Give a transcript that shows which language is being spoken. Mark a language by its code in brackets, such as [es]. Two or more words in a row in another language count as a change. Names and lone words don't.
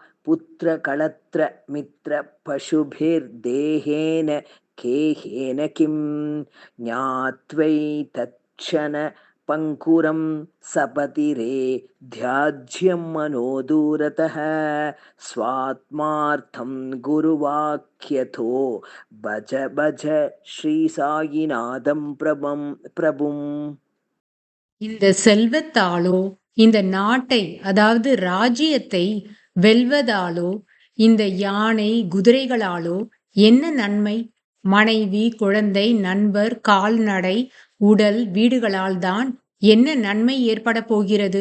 [sa] पुत्रकळत्रमित्रपशुभिर्देहेन केहेन किं ज्ञात्वैतच्छन पङ्कुरं सपतिरे ध्याज्यं मनोदूरतः स्वात्मार्थं गुरुवाक्यथो भज भज श्रीसायिनाथं प्रभुम्. [ta] இந்த செல்வத்தாலோ இந்த நாட்டை அதாவது ராஜ்யத்தை வெல்வதாலோ இந்த யானை குதிரைகளாலோ என்ன நன்மை? மனைவி குழந்தை நண்பர் கால்நடை உடல் வீடுகளால் தான் என்ன நன்மை ஏற்பட போகிறது?